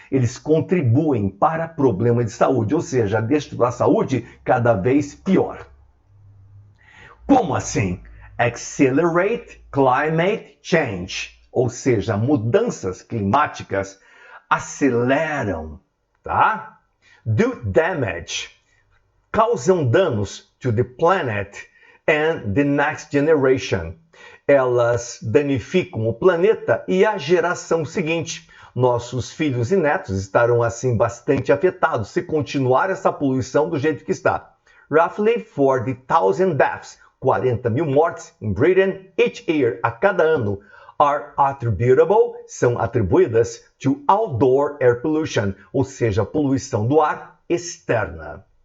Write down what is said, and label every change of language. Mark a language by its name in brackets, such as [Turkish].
[Portuguese] Eles contribuem para problemas de saúde, ou seja, deixam a saúde cada vez pior. Como assim? [English] Accelerate climate change, [Portuguese] ou seja, mudanças climáticas aceleram, tá? [English] Do damage, [Portuguese] causam danos [English] to the planet and the next generation. [Portuguese] Elas danificam o planeta e a geração seguinte. Nossos filhos e netos estarão assim bastante afetados se continuar essa poluição do jeito que está. [English] Roughly 40,000 deaths, [Portuguese] 40 mil mortes em Britain [English] each year, [Portuguese] a cada ano, [English] are attributable, [Portuguese] são atribuídas [English] to outdoor air pollution, [Portuguese] ou seja, poluição do ar externa.